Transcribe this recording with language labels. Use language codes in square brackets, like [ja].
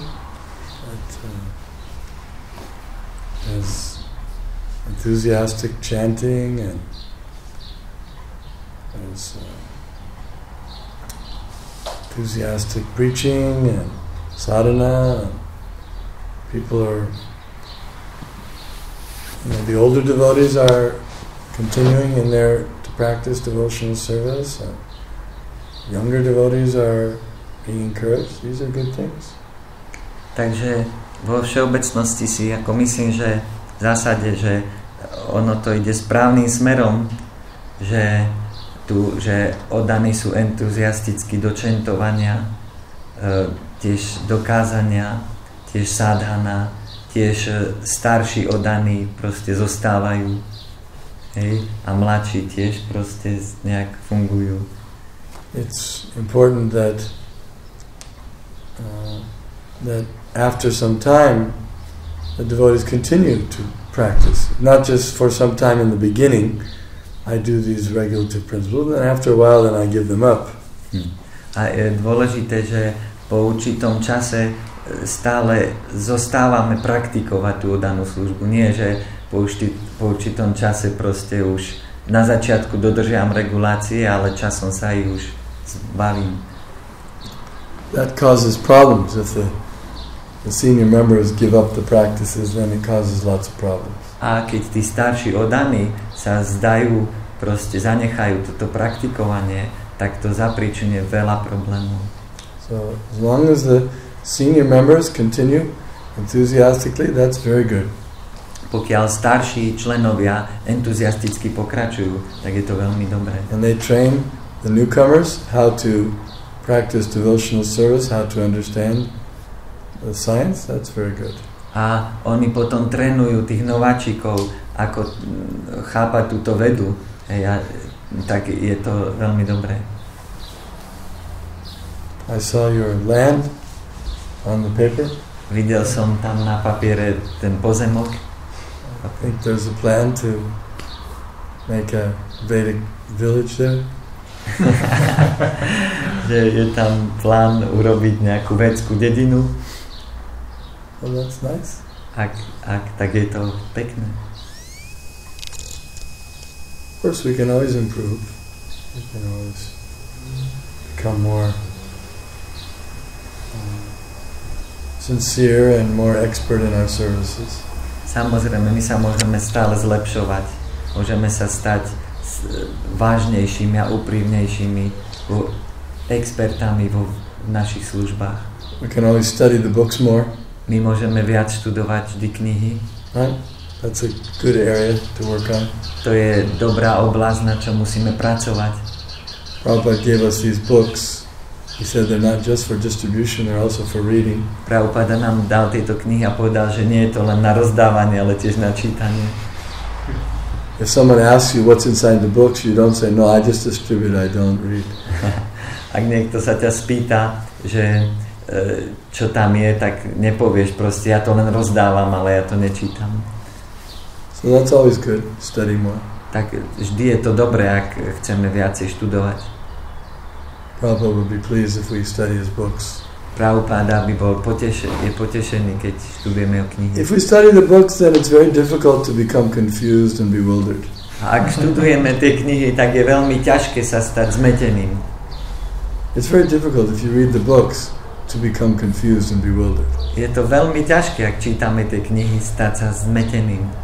[en] That there's enthusiastic chanting and there's enthusiastic preaching and sadhana. And people are, the older devotees are continuing in to practice devotional service. And younger devotees are being encouraged. These are good things. [sk] Takže vo všeobecnosti si ako myslím, že v zásade, že ono to ide správnym smerom, že oddaní sú entuziasticky do čentovania, tiež dokázania, tiež sadhana, tiež starší oddaní proste zostávajú, hej, a mladší tiež proste nejak fungujú. [en] It's important that after some time the devotees continue to practice, not just for some time in the beginning. I do these regulative principles, and after a while then I give them up. [sk] A je dôležité, že po určitom čase stále zostávame praktikovať tú oddanú službu. Nie, že po určitom čase proste už na začiatku dodržiam regulácie, ale časom sa ich už zbavím. [en] That causes problems. If the senior members give up the practices, then it causes lots of problems. [sk] A keď tí starší oddaní sa zdajú, proste zanechajú toto praktikovanie, tak to zapríčinuje veľa problémov. [en] So as long as the senior members continue enthusiastically, that's very good. [sk] Pokiaľ starší členovia entuziasticky pokračujú, tak je to veľmi dobré. [en] And they train the newcomers how to practice devotional service, how to understand the science, that's very good. [sk] A oni potom trénujú tých nováčikov, ako chápať túto vedu. Tak je to veľmi dobré. [en] I saw your land on the paper. [sk] Videl som tam na papiere ten pozemok. [en] I think there's a plan to make a Vedic village there. [sk] Že je tam plán urobiť nejakú védskú dedinu. [en] Well, that's nice. [sk] Ak, tak je to pekné. [en] Of course, we can always improve. We can always become more sincere and more expert in our services. [sk] Samozrejme, my sa môžeme stále zlepšovať. Môžeme sa stať vážnejšími a úprimnejšími expertami v našich službách. [en] We can always study the books more. [sk] My môžeme viac študovať vždy knihy. [en] Right? That's a good area to work on. [sk] To je dobrá oblasť, na čo musíme pracovať. [en] Prabhupada gave us these books. He said they're not just for distribution, they're also for reading. [sk] Prabhupada nám dal tieto knihy a povedal, že nie je to len na rozdávanie, ale tiež na čítanie. [en] If someone asks you what's inside the books, you don't say, no, I just distribute, I don't read. [sk] Ak niekto sa ťa spýta, že čo tam je, tak nepovieš proste, ja to len rozdávam, ale ja to nečítam. [en] So that's always good, study more. [sk] Tak vždy je to dobré, ak chceme viacej študovať. [en] Prabhupada would be pleased if we study his books. [sk] Prabhupada by bol potešený, keď študujeme o knihy. [en] If we study the books, then it's very difficult to become confused and bewildered. [sk] A ak študujeme tie knihy, tak je veľmi ťažké sa stať zmeteným. [en] It's very difficult if you read the books to become confused and bewildered. [sk] Je to veľmi ťažké, ak čítame tie knihy, stať sa zmeteným.